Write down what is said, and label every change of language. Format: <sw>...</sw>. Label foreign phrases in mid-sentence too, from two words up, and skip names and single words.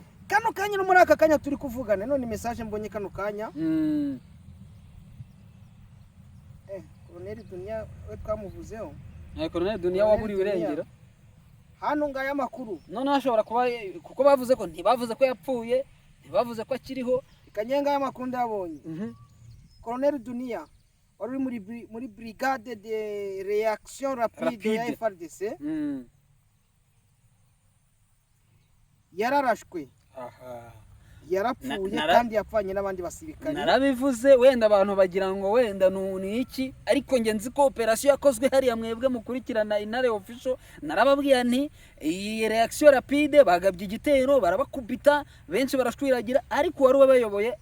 <rw>kano kanya no muri aka kanya turi kuvugana none message mbonye kano kanya Colonel Dunia we twamuvuzeho Colonel Dunia waburiwe irengero hano ngaya makuru none ashobora kuba kuko bavuze ko ntibavuze ko yapfuye ntibavuze ko akiriho ikanyenga ya makuru ndabonye Colonel Dunia wari muri</rw> <fr>brigade de réaction rapide</fr> <rw>ya FARDC yararashwe yarapfuye kandi yapfanye n'abandi basirikare narabivuze wenda abantu bagira ngo wenda ni iki ariko nge nzi ko operation yakozwe hariya mwebwe mukurikirana Intare official narababwiye nti iyi</rw> <fr>reaction rapide</fr> <rw>bagabye igitero barabakubita benshi barashwiragira ariko wari bayoboye</rw>